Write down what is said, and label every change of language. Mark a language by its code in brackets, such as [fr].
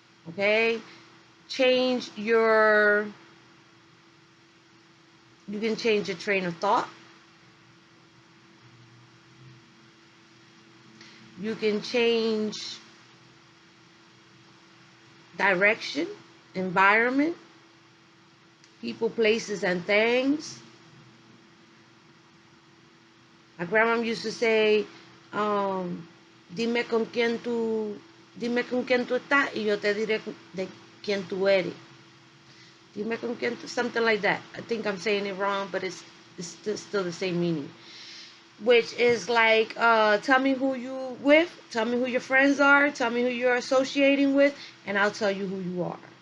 [en] Okay, change your, you can change your train of thought. You can change direction, environment, people, places, and things. My grandma used to say, [es] dime con quién tú estás y yo te diré de quién tú eres. Dime con quién tú, [en] something like that. I think I'm saying it wrong, but it's still the same meaning. Which is like, tell me who you with, tell me who your friends are, tell me who you're associating with, and I'll tell you who you are.